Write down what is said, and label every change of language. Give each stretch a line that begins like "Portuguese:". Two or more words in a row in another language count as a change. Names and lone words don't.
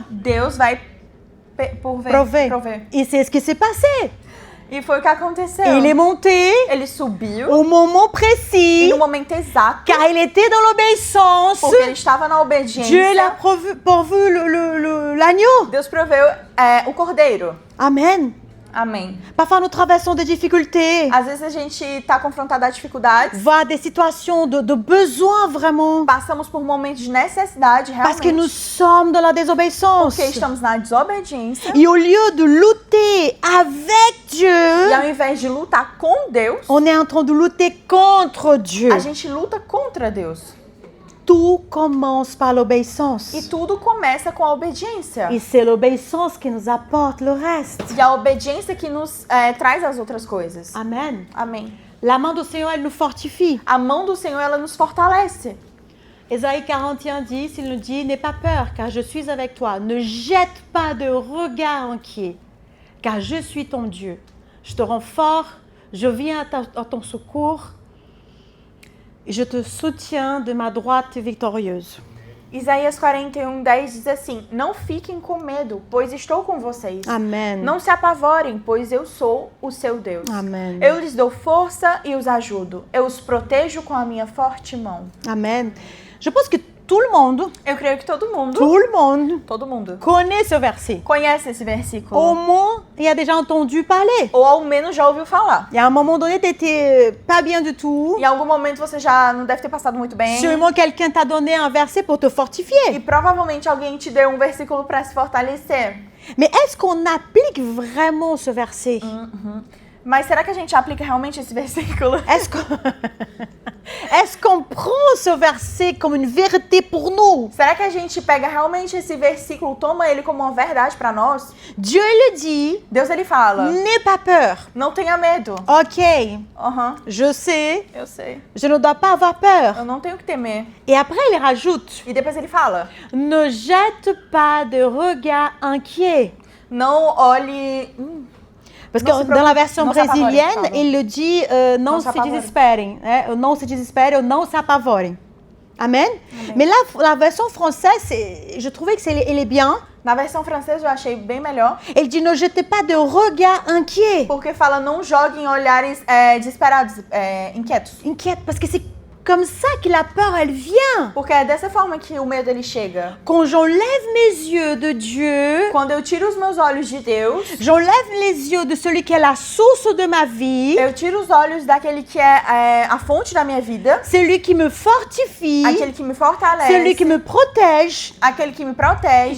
Portuguese: Deus vai prover.
French: Et c'est ce qui s'est passé.
Portuguese: E foi o que aconteceu.
French: Il est monté
Portuguese: Ele subiu
French: au moment
Portuguese: e
French: précis,
Portuguese: no momento exato,
French: car il était dans l'obéissance.
Portuguese: porque ele estava na obediência,
French: Dieu l'a pourvu l'agneau.
Portuguese: Deus proveu o cordeiro.
French: Amen.
Portuguese: Amém.
French: Parfois nous traversons des difficultés,
Portuguese: Às vezes a gente está confrontado a dificuldades,
French: voire des situations de besoin vraiment,
Portuguese: passamos por momentos de necessidade
French: parce que
Portuguese: realmente,
French: nous sommes dans la désobéissance.
Portuguese: porque estamos na desobediência.
French: Et au lieu de lutter avec
Portuguese: E
French: Dieu,
Portuguese: ao invés de lutar com Deus,
French: on est en train de lutter contre Dieu.
Portuguese: a gente luta contra Deus.
French: Tout commence par l'obéissance.
Portuguese: E tudo começa com a obediência.
French: Et c'est l'obéissance qui nous apporte le reste.
Portuguese: E a obediência que nos traz as outras coisas.
French: Amen.
Portuguese: Amém.
French: La main du Seigneur, elle nous fortifie.
Portuguese: A mão do Senhor, ela nos fortalece.
French: Ésaïe 41:10, il nous dit, n'aie pas peur, car je suis avec toi. Ne jette pas de regard inquiet, car je suis ton Dieu. Je te rends fort, je viens à ton secours, et je te soutiens de ma droite victorieuse.
Portuguese: Isaías 41:10 diz assim: Não fiquem com medo, pois estou com vocês. Amen. Não se apavorem, pois eu sou o seu Deus. Amen. Eu lhes dou força e os ajudo. Eu os protejo com a minha forte mão. Amen.
French: Je pense que tout le monde
Portuguese: Eu creio que todo mundo
French: connaît ce verset.
Portuguese: conhece esse
French: Au
Portuguese: versículo.
French: moins, il a déjà entendu parler.
Portuguese: Ou ao menos já ouviu falar.
French: Il y a un moment donné, tu n'étais pas bien du tout.
Portuguese: Em algum momento você já não deve ter passado muito bem.
French: Sûrement, quelqu'un t'a donné un verset pour te
Portuguese: E
French: fortifier.
Portuguese: provavelmente alguém te deu um versículo para se fortalecer.
French: Mais est-ce qu'on applique vraiment ce verset?
Portuguese: Mas será que a gente aplica realmente esse versículo?
French: Est-ce qu'on prend ce verset comme une vérité pour nous?
Portuguese: Será que a gente pega realmente esse versículo, toma ele como uma verdade para nós?
French: Dieu le dit,
Portuguese: Deus ele fala:
French: n'aie pas peur.
Portuguese: Não tenha medo.
French: Ok,
Portuguese: Aham,
French: je sais,
Portuguese: eu sei.
French: je ne dois pas avoir peur.
Portuguese: Eu não tenho que temer.
French: Et après, il rajoute,
Portuguese: E depois ele fala:
French: ne jette pas de regard inquiet.
Portuguese: Não olhe.
French: Parce que
Portuguese: Non se
French: dans la version
Portuguese: non s'appavorem,
French: brésilienne, pardon. il le dit non
Portuguese: Non se s'appavorem. désespérem. Non se désespérem ou non s'appavorem. Amen.
French: Mais là, la version française, je trouvais que elle est bien.
Portuguese: Na versão francesa eu achei bem melhor,
French: Elle dit ne jetez pas de regard inquiet.
Portuguese: porque fala: não joguem olhares desesperados, inquietos.
French: Inquiète, parce que c'est comme ça que la peur, elle vient.
Portuguese: Porque é dessa forma que o medo ele chega.
French: Quand j'enlève mes yeux de Dieu,
Portuguese: Quando eu tiro os meus olhos de Deus,
French: j'enlève les yeux de celui qui est la source de ma vie,
Portuguese: eu tiro os olhos daquele que é a fonte da minha vida,
French: celui qui me fortifie,
Portuguese: aquele que me
French: celui
Portuguese: fortalece,
French: qui me protège.
Portuguese: aquele que me protege.